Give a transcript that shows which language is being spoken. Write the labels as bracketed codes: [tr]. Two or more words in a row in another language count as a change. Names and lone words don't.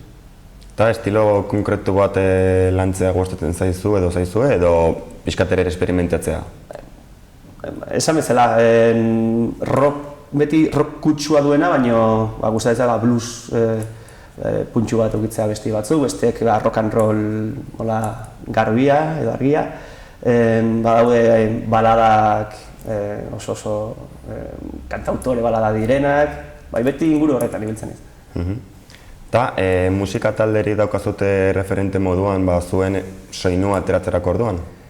[eu] Eta estilo konkretu bat lantzea gustatzen zaizu edo pixkater ere esperimentatzea? Esan bezala, beti rock kutsua duena, baina gustatzen zaigu blues puntxu bat ukitzea besti batzuk, besteek [en] rock and roll [eu] garbia edo argia. Badaude baladak oso kantautore balada direnak, bai beti inguru horretan ibiltzen ez. Eta musika talderi daukazute referente moduan zuen soinua ateratzerako orduan?